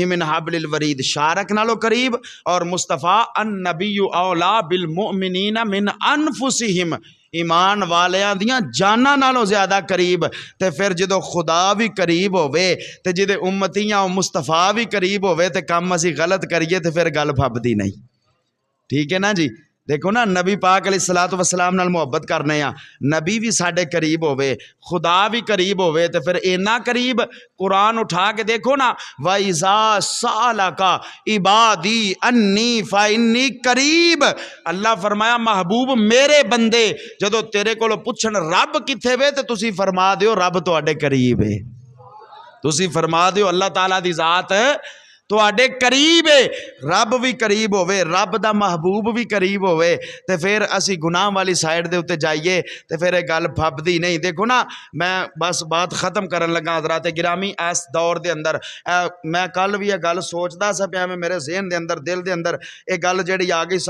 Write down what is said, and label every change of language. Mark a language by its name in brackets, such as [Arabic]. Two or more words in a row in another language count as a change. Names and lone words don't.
[Arabic] من حبل الورید [Punjabi] شارک نالو قریب اور مصطفیٰ [Arabic] النبی اولا بالمؤمنین من انفسہم [Punjabi] ایمان والیاں دیاں جانا نالو زیادہ قریب تے پھر جدو خدا بھی قریب ہوئے تے جدے امتیاں مصطفیٰ بھی قریب ہوئے تے کم اسی غلط کریے تے پھر گل پھب دی نہیں ٹھیک ہے نا جی دیکھو نا نبی پاک [Arabic] علیہ الصلوۃ والسلام [Punjabi] نال محبت کرنے ہیں نبی بھی ساڈے قریب ہوئے خدا بھی قریب ہوئے تو پھر اینا قریب قرآن اٹھا کے دیکھو نا [Arabic] وَإِذَا سَأَلَكَ عِبَادِي أَنِّي فَإِنِّي قریب [Punjabi] اللہ فرمایا محبوب میرے بندے جدو تیرے کو پوچھن رب کتھے وے تو تسی فرما دیو رب تواڈے قریب ہے تسی فرما دیو اللہ تعالیٰ دی ذات ਤੁਹਾਡੇ ਕਰੀਬ ਹੈ, ਰੱਬ ਵੀ ਕਰੀਬ ਹੋਵੇ, ਰੱਬ ਦਾ ਮਹਿਬੂਬ ਵੀ ਕਰੀਬ ਹੋਵੇ, ਤੇ ਫਿਰ ਅਸੀਂ ਗੁਨਾਹ ਵਾਲੀ ਸਾਈਡ ਦੇ ਉੱਤੇ ਜਾਈਏ ਤੇ ਫਿਰ ਇਹ ਗੱਲ ਫੱਬਦੀ ਨਹੀਂ। ਦੇਖੋ ਨਾ, ਮੈਂ ਬਸ ਬਾਤ ਖਤਮ ਕਰਨ ਲੱਗਾ ਹਜ਼ਰਾਤ ਗਿਰਾਮੀ। ਇਸ ਦੌਰ ਦੇ ਅੰਦਰ ਮੈਂ ਕੱਲ ਵੀ ਇਹ ਗੱਲ ਸੋਚਦਾ ਸੀ ਪਿਆ, ਮੇਰੇ ਜ਼ਿਹਨ ਦੇ ਅੰਦਰ, ਦਿਲ ਦੇ ਅੰਦਰ ਇਹ ਗੱਲ ਜਿਹੜੀ ਆ ਗਈ।